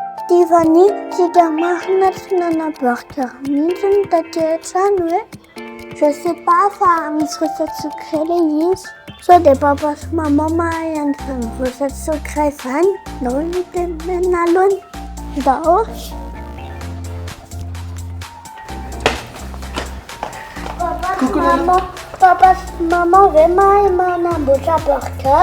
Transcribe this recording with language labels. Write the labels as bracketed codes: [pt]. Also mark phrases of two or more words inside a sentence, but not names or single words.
[mg] Tiffany, tsika marina tsy nana-burger mihitsy taty an-trano hoe. [fr] Je sais pas [mg] fa misy [fr] recette secret [mg] le izy. Sao dia papa sy maman mahay an'izany [fr] recette secret [mg] izany. Ndao ny tenenina aloha. Ndao. Papa sy maman ve mahay manamboatra burger.